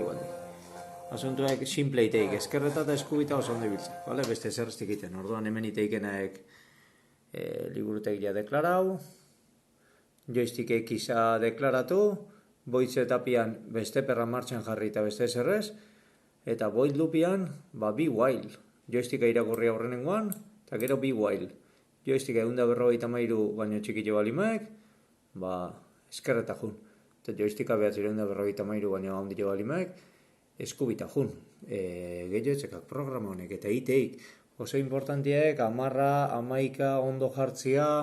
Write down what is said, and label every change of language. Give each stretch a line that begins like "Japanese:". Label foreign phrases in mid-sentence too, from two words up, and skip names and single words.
Basque: Asuntuak simple iteik, eskerreta eta eskubita oso ondo ibiltzen, vale? Beste zerreztik iten, orduan hemen iteikenaek liburutek ja deklarau, joystick X-a deklaratu,
English: void setupian
Basque: beste perra martxan jarri eta beste zerrez, eta
English: void loopian
Basque: be while. Joysticka irakurri aurrenengoan, eta gero be while. Joysticka 153 baino txikitxo balimaek, eskerreta jun. Eta joysticka 953 baino handilo balimaek, eskubita jun. Gehiago etxekak programa honek, eta iteik. Oso importantiek, 10, 11 ondo jartzia,